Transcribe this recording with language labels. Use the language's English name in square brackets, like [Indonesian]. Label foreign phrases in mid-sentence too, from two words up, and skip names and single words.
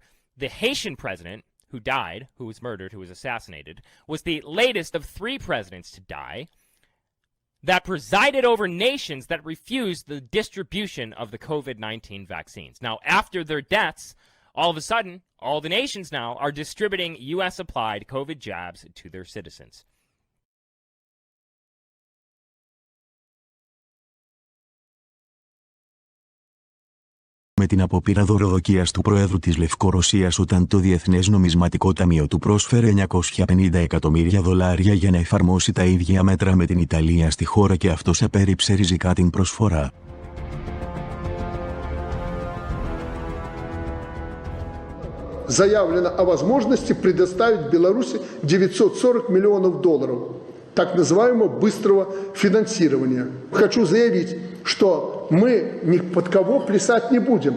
[English] The Haitian president who died, who was murdered, who was assassinated, was the latest of 3 presidents to die that presided over nations that refused the distribution of the COVID-19 vaccines. Now, after their deaths, all of a sudden, all the nations now are distributing U.S.-applied COVID jabs to their citizens. [Greek] Με την απόπειρα δωροδοκίας του Προέδρου της Λευκορωσίας όταν το Διεθνές Νομισματικό Ταμείο του πρόσφερε $950 εκατομμύρια για να εφαρμόσει τα ίδια μέτρα με την Ιταλία στη χώρα και αυτός απέρριψε ριζικά την προσφορά. [Russian] Заявлено о возможности предоставить Беларуси $940 миллионов, так называемого быстрого финансирования. Хочу заявить, что мы ни под кого плясать не будем.